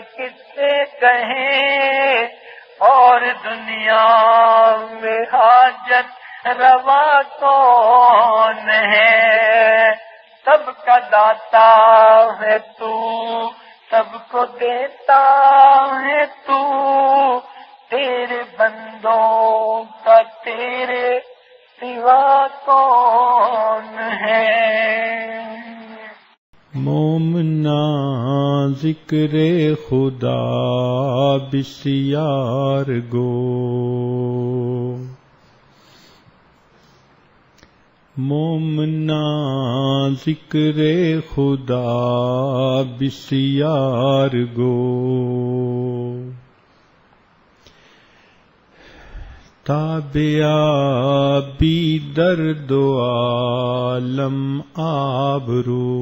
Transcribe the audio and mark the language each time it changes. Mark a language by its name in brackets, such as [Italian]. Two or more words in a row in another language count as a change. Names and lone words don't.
[Urdu] کس سے کہیں، اور دنیا میں حاجت روا کون ہے، سب کا داتا ہے تو، سب کو دیتا ہے تو، تیرے بندوں کا تیرے سوا کون ہے۔ [Persian] مومنا ذکر خدا بسیار گو، مومنا ذکر خدا بسیار گو، تابعہ بی درد و عالم آبرو،